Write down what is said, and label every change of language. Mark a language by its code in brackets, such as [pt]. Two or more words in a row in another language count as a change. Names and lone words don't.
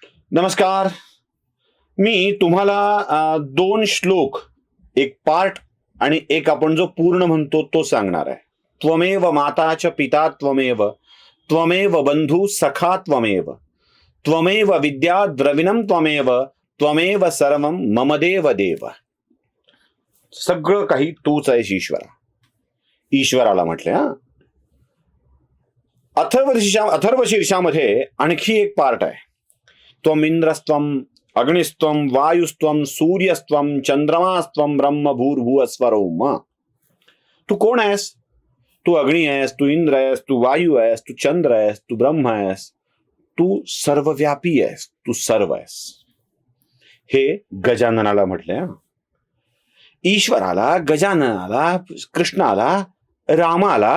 [mr] नमस्कार. मी तुम्हाला दोन श्लोक, एक पार्ट आणि एक आपण जो पूर्ण म्हणतो तो सांगणार आहे. [sa] त्वमेव माता च पिता त्वमेव, त्वमेव बंधू सखा त्वमेव, त्वमेव विद्या द्रविणम त्वमेव, त्वमेव सर्वम मम देव देव. [mr] सगळं काही तूच आहेस ईश्वरा. ईश्वराला म्हटले. अथर्वशीर्षामध्ये आणखी एक पार्ट आहे. [sa] त्वमिंद्रस्त्वम अग्निस्त्वम वायुस्त्वम सूर्यस्त्वम चंद्रमास्त्वम ब्रह्म भूर्भुवस्वरोम. [mr] तू कोण आहेस? तू अग्नी आहेस, तू इंद्र आहेस, तू वायू आहेस, तू चंद्र आहेस, तू ब्रह्म आहेस, तू सर्वव्यापी आहेस, तू सर्व आहेस. हे गजाननाला म्हटले. ईश्वराला, गजाननाला, कृष्णाला, रामाला.